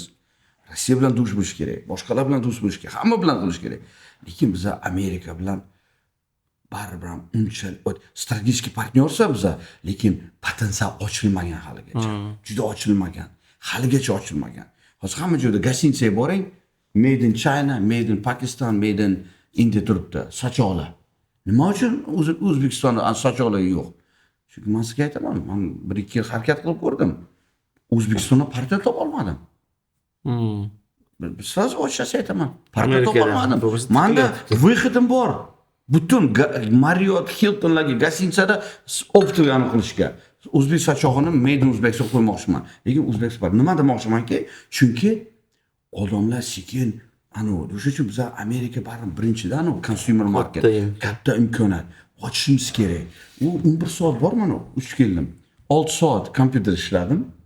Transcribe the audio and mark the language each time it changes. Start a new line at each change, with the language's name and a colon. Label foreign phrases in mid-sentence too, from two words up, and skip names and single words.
Uzbek: Rossiya bilan do'st bo'lish kerak. Boshqalar bilan do'st bo'lish kerak. Hamma bilan bo'lish kerak. Lekin biza Amerika bilan baribir unchalik strategik partnyorsa biza, lekin potensial ochilmagan haligacha. Juda ochilmagan. Haligacha ochilmagan. Hozir hamma joyda gostinitsaga boring,
English: made in China, made in Pakistan, made in India
Uzbek: turibdi, sochoqlar. Nima uchun O'zbekistonda sochoqlar yo'q? Chunki men sizga aytaman, men 1-2 yil harakat qilib ko'rdim. O'zbekistonda partiya topa olmadim. Siz ochasiz aytaman, partiya topa olmadim. Menda выходim bor. Butun Marriott, Hiltonlarga gostinitsada optiyani qilishga. O'zbek sochog'ini
English: made in O'zbekiston
Uzbek: qo'ymoqchiman. Lekin O'zbekiston nima demoqchimanki, chunki odamlar sekin o'sha uchun biz Amerika baribir birinchidan
English: consumer market,
Uzbek: katta imkoniyat ochishimiz kerak. U 11 soat bor mana, 3 keldim. 6 soat kompyuter ishladim.